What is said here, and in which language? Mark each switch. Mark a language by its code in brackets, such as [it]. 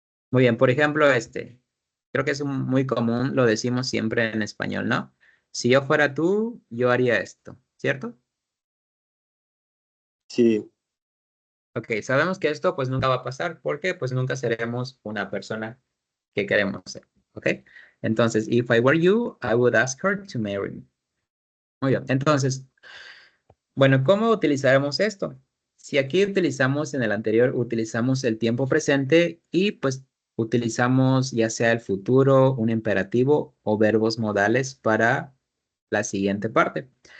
[es] Muy bien, por ejemplo, creo que es muy común, lo decimos siempre en español, ¿no? Si yo fuera tú, yo haría esto, ¿cierto? Sí. Ok, sabemos que esto pues nunca va a pasar porque pues nunca seremos una persona que queremos ser, ¿ok? [en] Entonces, if I were you, I would ask her to marry me. [es] Muy bien, entonces, bueno, ¿cómo utilizaremos esto? Si aquí utilizamos en el anterior, utilizamos el tiempo presente y pues utilizamos ya sea el futuro, un imperativo o verbos modales para la siguiente parte.